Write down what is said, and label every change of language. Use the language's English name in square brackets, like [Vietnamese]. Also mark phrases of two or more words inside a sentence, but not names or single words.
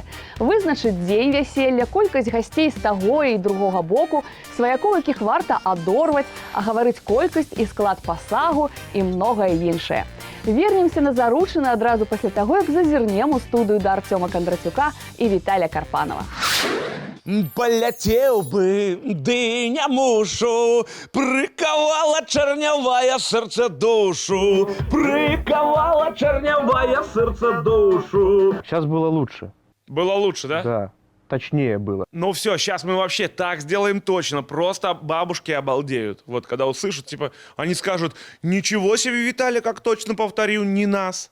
[Belarusian] Вызначыць дзень вяселля, колькасць гасцей з таго і другога боку, сваякоў, якіх варта адорваць, агаварыць колькасць і склад пасагу і многае іншае. Вернемся на заручыны адразу пасля таго, як зазірнем у студыю да Артёма Кандрацюка і Віталя Карпанова. [Russian] Полетел бы, ды не мушу, приковала чернявая сердце душу, Приковала чернявая сердце душу. Сейчас было лучше. Было лучше, да? Да, точнее было. Ну все, сейчас мы вообще так сделаем точно. Просто бабушки обалдеют. Вот когда услышат, типа, они скажут: ничего себе, Виталий, как точно повторил, не нас.